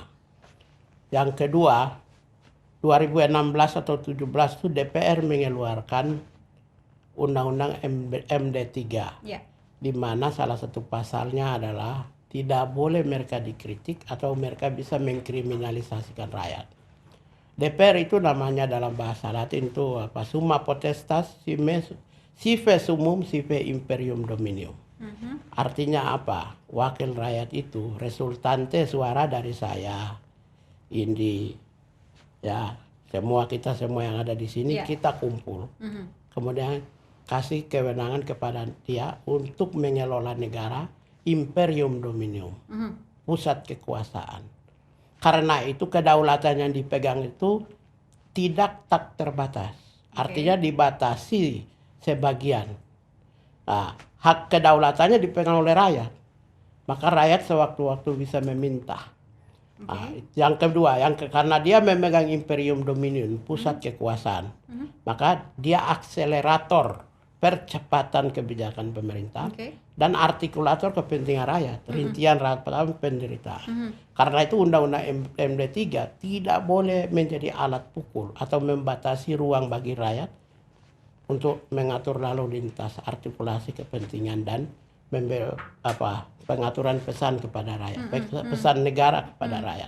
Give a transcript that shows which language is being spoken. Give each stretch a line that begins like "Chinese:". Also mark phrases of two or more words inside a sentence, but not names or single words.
Indonesian: Yang kedua, 2016 atau 17 itu DPR mengeluarkan Undang-Undang MD3, di mana salah satu pasalnya adalah tidak boleh mereka dikritik atau mereka bisa mengkriminalisasikan rakyat. DPR itu namanya dalam bahasa Latin itu
Latin: summa potestas sive summum sive imperium dominium.
Indonesian: Artinya apa? Wakil rakyat itu resultante suara dari saya, Indi, ya kita semua yang ada di sini kita kumpul. Kemudian kasih kewenangan kepada dia untuk mengelola negara,
Latin: imperium dominium,
Indonesian: pusat kekuasaan. Karena itu kedaulatan yang dipegang itu tidak tak terbatas. Artinya dibatasi sebagian. Nah, hak kedaulatannya dipegang oleh rakyat. Maka rakyat sewaktu-waktu bisa meminta. Nah, yang kedua, karena dia memegang
Latin: imperium dominium,
Indonesian: pusat kekuasaan, maka dia akselerator percepatan kebijakan pemerintah dan artikulator kepentingan rakyat, rincian rakyat penderitaan. Karena itu Undang-Undang MD3 tidak boleh menjadi alat pukul atau membatasi ruang bagi rakyat untuk mengatur lalu lintas, artikulasi kepentingan dan pengaturan pesan kepada rakyat, pesan negara kepada rakyat.